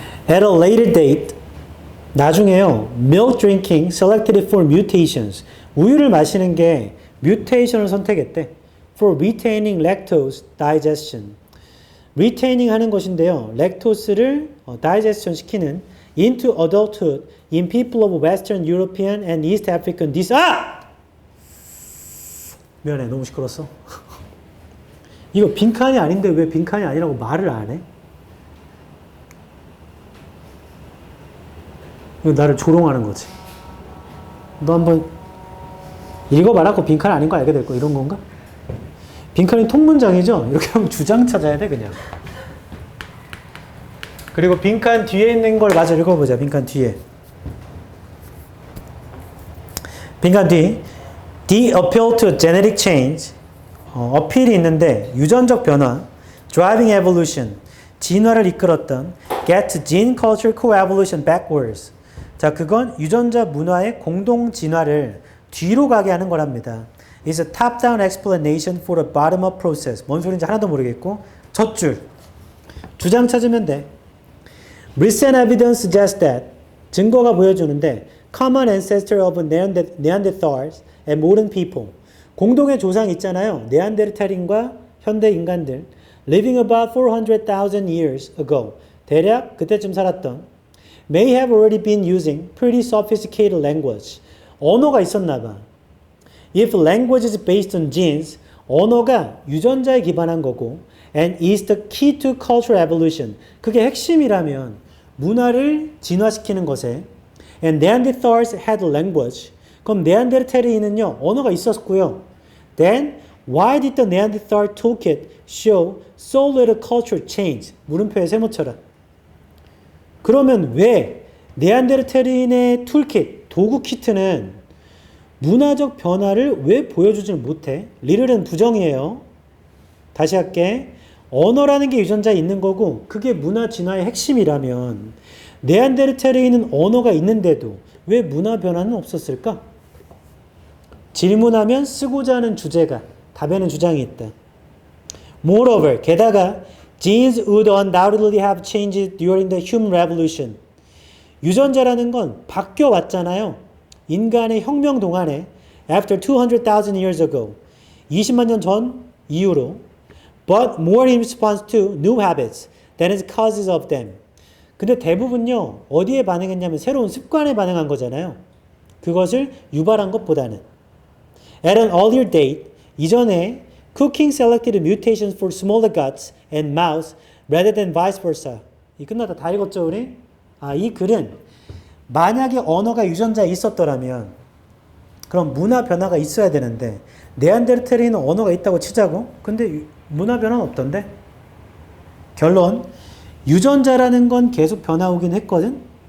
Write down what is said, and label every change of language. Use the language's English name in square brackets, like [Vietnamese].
[English] At a later date, [Korean] 나중에요. [English] Milk drinking selected for mutations. [Korean] 우유를 마시는 게 뮤테이션을 선택했대. [English] For retaining lactose digestion. [Korean] retaining 하는 것인데요. [English] 렉토스를 digestion 시키는 into adulthood in people of Western European and East African [Korean] 미안해. 너무 시끄러웠어. 이거 빈칸이 아닌데 왜 빈칸이 아니라고 말을 안 해? 이거 나를 조롱하는 거지. 너 한번 읽어봐라고 빈칸 아닌 거 알게 될 거 이런 건가? 빈칸이 통문장이죠? 이렇게 하면 주장 찾아야 돼 그냥. 그리고 빈칸 뒤에 있는 걸 마저 읽어보자. 빈칸 뒤에. 빈칸 뒤. [English] The appeal to genetic change. [Korean] 어필이 있는데 유전적 변화. [English] Driving evolution. [Korean] 진화를 이끌었던 [English] get gene culture coevolution backwards. [Korean] 자, 그건 유전자 문화의 공동 진화를 뒤로 가게 하는 거랍니다. [English] It's a top-down explanation for a bottom-up process. [Korean] 뭔 소리인지 하나도 모르겠고 첫 줄. 주장 찾으면 돼. [English] Recent evidence suggests that [Korean] 증거가 보여주는데 [English] common ancestor of Neanderthals and modern people. [Korean] 공동의 조상이 있잖아요. 네안데르탈인과 현대 인간들. [English] Living about 400,000 years ago. [Korean] 대략 그때쯤 살았던. [English] May have already been using pretty sophisticated language. [Korean] 언어가 있었나 봐. [English] If language is based on genes, [Korean] 언어가 유전자에 기반한 거고, [English] and is the key to cultural evolution. [Korean] 그게 핵심이라면 문화를 진화시키는 것에, [English] and Neanderthals had language. [Korean] 그럼 네안데르탈인은요 언어가 있었고요. [English] Then why did the Neanderthal toolkit show so little cultural change? [Korean] 물음표에 세모쳐라. 그러면 왜 네안데르탈인의 툴킷, 도구 키트는 문화적 변화를 왜 보여주질 못해? 리틀은 부정이에요. 다시 할게. 언어라는 게 유전자에 있는 거고 그게 문화 진화의 핵심이라면 네안데르탈인은 언어가 있는데도 왜 문화 변화는 없었을까? 질문하면 쓰고자 하는 주제가 답에는 주장이 있다. [English] Moreover, [Korean] 게다가 [English] genes would undoubtedly have changed during the human revolution. [Korean] 유전자라는 건 바뀌어 왔잖아요. 인간의 혁명 동안에 [English] after 200,000 years ago. [Korean] 20만 년 전 이후로 [English] but more in response to new habits than as causes of them. [Korean] 근데 대부분요. 어디에 반응했냐면 새로운 습관에 반응한 거잖아요. 그것을 유발한 것보다는 [English] at an earlier date [Korean] 이전에 [English] cooking selected mutations for smaller guts and mouths rather than vice versa. [Korean] 이 끝났다. 다 읽었죠 우리? 이 글은 만약에 언어가 유전자에 있었더라면 그럼 문화 변화가 있어야 되는데 네안데르탈인은 언어가 있다고 치자고? 근데 문화 변화는 없던데? 결론 유전자라는 건 계속 변화 오긴 했거든?